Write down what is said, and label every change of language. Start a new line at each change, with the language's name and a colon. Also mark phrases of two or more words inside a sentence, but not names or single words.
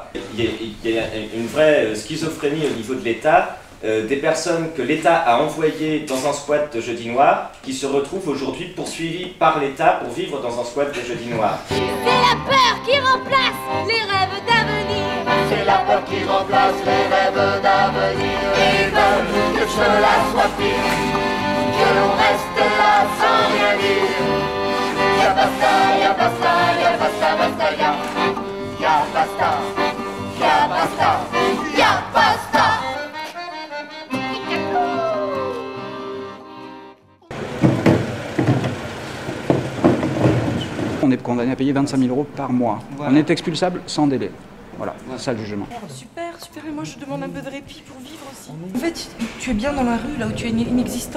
French: Il y a une vraie schizophrénie au niveau de l'État, des personnes que l'État a envoyées dans un squat de Jeudi Noir, qui se retrouvent aujourd'hui poursuivies par l'État pour vivre dans un squat de Jeudi Noir. C'est la peur qui remplace les rêves d'avenir. C'est la peur qui remplace les rêves d'avenir. Ils veulent que cela soit pire, que l'on reste là sans rien dire. Y'a basta, y'a basta, y'a basta, basta, y'a basta, y'a basta, y'a basta. On est condamné à payer 25 000 € par mois. Voilà. On est expulsable sans délai. Voilà, c'est ça le jugement. Super, super, mais moi je demande un peu de répit pour vivre aussi. En fait, tu es bien dans la rue, là où tu es inexistant.